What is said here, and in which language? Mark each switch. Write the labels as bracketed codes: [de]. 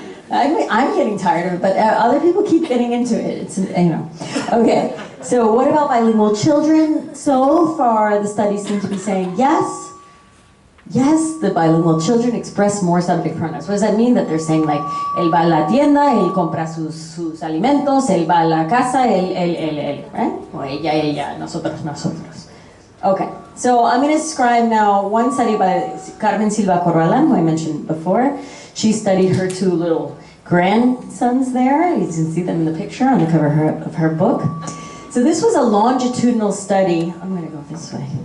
[en] I'm getting tired of it, but other people keep getting into it. It's, you know. Okay, so what about bilingual children? So far, the studies seem to be saying yes. Yes, the bilingual children express more subject pronouns. What does that mean? [es] That they're saying like, él va a la tienda, él compra sus alimentos, él va a la casa, él, right? O ella, nosotros. [en] Okay, so I'm going to describe now one study by Carmen Silva Corvalán, who I mentioned before. She studied her two little grandsons there. You can see them in the picture on the cover of her book. So this was a longitudinal study. I'm going to go this way.